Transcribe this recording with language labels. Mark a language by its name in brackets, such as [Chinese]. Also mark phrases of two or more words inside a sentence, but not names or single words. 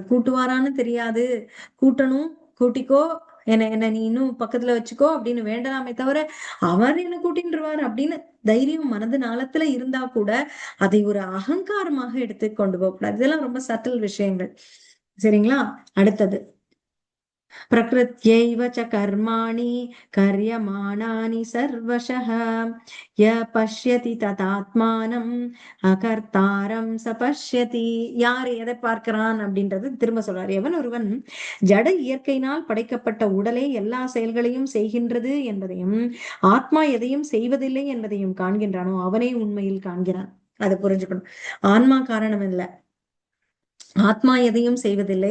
[Tamil] கூட்டுவாரான்னு தெரியாது, கூட்டணும், கூட்டிக்கோ, என்ன நீ இன்னும் பக்கத்துல வச்சுக்கோ அப்படின்னு வேண்டலாமே தவிர அவர் என்ன கூட்டின்றுவார் அப்படின்னு தைரியம் மனது நாளத்துல இருந்தா கூட அதை ஒரு அகங்காரமாக எடுத்து கொண்டு போக கூடாது. இதெல்லாம் ரொம்ப சட்டில் விஷயங்கள். சரிங்களா? அடுத்தது [Sanskrit] प्रकृत्यैव च कर्माणि कर्यमाणानि सर्वशः य पश्यति तदात्मानम् अकर्तारं स पश्यति. [Tamil] யார் எதை பார்க்கிறான் அப்படின்றது திரும்ப சொல்றார். எவன் ஒருவன் ஜட இயற்கையினால் படைக்கப்பட்ட உடலே எல்லா செயல்களையும் செய்கின்றது என்பதையும் ஆத்மா எதையும் செய்வதில்லை என்பதையும் காண்கின்றானோ அவனே உண்மையில் காண்கிறான். அதை புரிஞ்சுக்கணும். ஆன்மா காரணம் இல்ல, ஆத்மா எதையும் செய்வதில்லை.